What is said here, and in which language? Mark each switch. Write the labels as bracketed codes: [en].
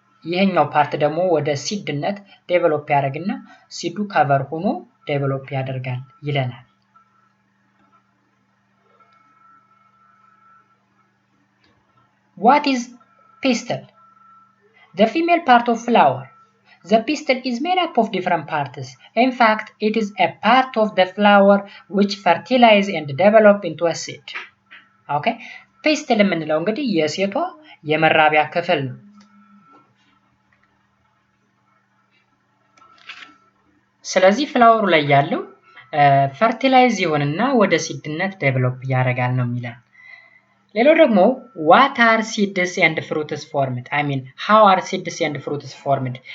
[am] ይሄኛው ፓርት ደግሞ ወደ ሲድነት ዴቨሎፕ ያደርግና ሲዱ ከቨር ሆኖ ዴቨሎፕ ያደርጋል ይለናል። [en] What is pistil? The female part of flower. The pistil is made up of different parts. In fact, it is a part of the flower which fertilize and develop into a seed. Okay? [am] Pistil የምንለው እንግዲህ የሴቷ የመራቢያ ክፍል ነው። ስለዚህ ፍላወሩ ላይ ያለው ፈርቲላይዝ ይሆንና ወደ ሲድነት ዴቨሎፕ ያደርጋል ነው የሚለው። ሌላው ደግሞ [en] what are seeds and fruits formed? I mean how are seeds and fruits formed?